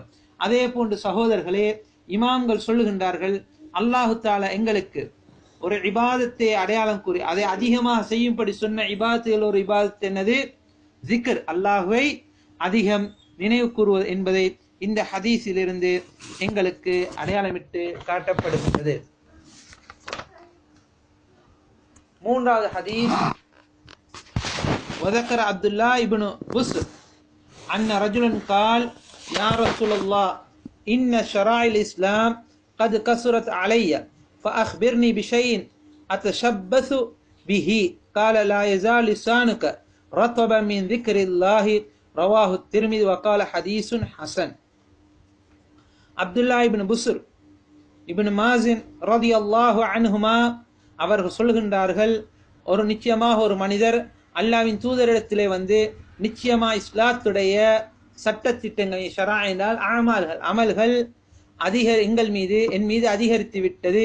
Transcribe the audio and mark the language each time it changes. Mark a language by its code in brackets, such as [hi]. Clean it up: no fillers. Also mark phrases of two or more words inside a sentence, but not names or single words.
[ta] அதே போன்று சகோதரர்களே, இமாம்கள் சொல்லுகின்றார்கள், [ar] الله تعالى [ta] எங்களுக்கு ஒரு இபாதத்தை அடையாளம் கூறி அதை அதிகமாக செய்யும்படி சொன்ன இபாதத்தில் ஒரு இபாதத் என்னது? ஜிக்ர், அல்லாஹுவை அதிகம் நினைவு கூறுவது என்பதை இந்த ஹதீஸிலிருந்து எங்களுக்கு அடையாளமிட்டு காட்டப்படுகின்றது. 3வது ஹதீஸ், [ar] وذكر عبد الله بن بصر أن رجلا قال يا رسول الله إن شرائع الإسلام قد كثرت علي فأخبرني بشيء أتشبث به قال لا يزال لسانك رطبا من ذكر الله رواه الترمذي وقال حديث حسن. [ta] அப்துல்லா இப்னு புஸ்ர் இப்னு மாசின் [ar] رضي الله عنهما [ta] அவர்கள் சொல்கின்றார்கள், நிச்சயமாக ஒரு மனிதர் அல்லாஹ்வின் தூதரிடத்திலே வந்து, நிச்சயமா இஸ்லாத்துடைய சட்டத்திட்டங்கள், ஷரா என்றால் அமல்கள் என் மீது அதிகரித்து விட்டது.